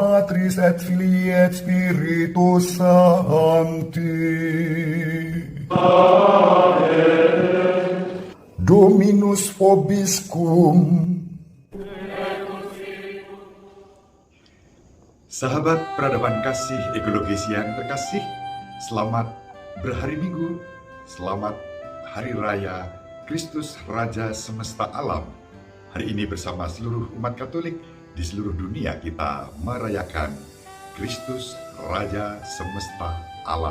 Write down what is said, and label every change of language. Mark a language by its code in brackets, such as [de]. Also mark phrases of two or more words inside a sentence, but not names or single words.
[la] Patris et Filii et Spiritus Sancti. Dominus vobiscum. [id] Sahabat peradaban kasih ekologis yang terkasih, selamat berhari Minggu, selamat Hari Raya Kristus Raja Semesta Alam. Hari ini bersama seluruh umat Katolik di seluruh dunia kita merayakan Kristus Raja Semesta Alam.